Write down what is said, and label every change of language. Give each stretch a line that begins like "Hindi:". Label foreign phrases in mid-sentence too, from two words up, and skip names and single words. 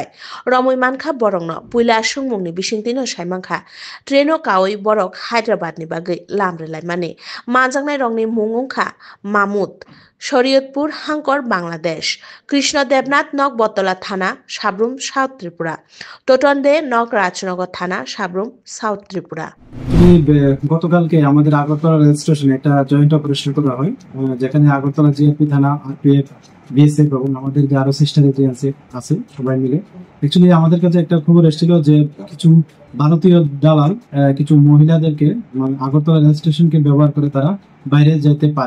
Kok Borok: Romoi mankha borongno puila sungmungni bishingtino saimangkha treno kawi borok Hyderabad ni bagai lamre line mani. Jangnai rongni mungungkha Mahmud, Shariatpur, Hankor, Bangladesh, Krishna Devnath Nok Botola Thana, Sabrum, South Tripura, Totonde Nok Rajnagar Thana, Sabrum, South Tripura.
Bangla: গতকালকে আমাদের আগরতলা রেল স্টেশনে একটা
English: joint operation
Bangla: করা হয়, যেখানে আগরতলা জিআরপি থানা, আরপিএফ, বিএসএফ এবং আমাদের যে আরো
English: sister agency
Bangla: আছে সবাই মিলে। অ্যাকচুয়ালি আমাদের কাছে একটা খবর এসেছিল যে কিছু ভারতীয় দালাল কিছু মহিলাদেরকে আগরতলা রেল স্টেশনকে ব্যবহার করে তারা বাইরে যেতে পারে।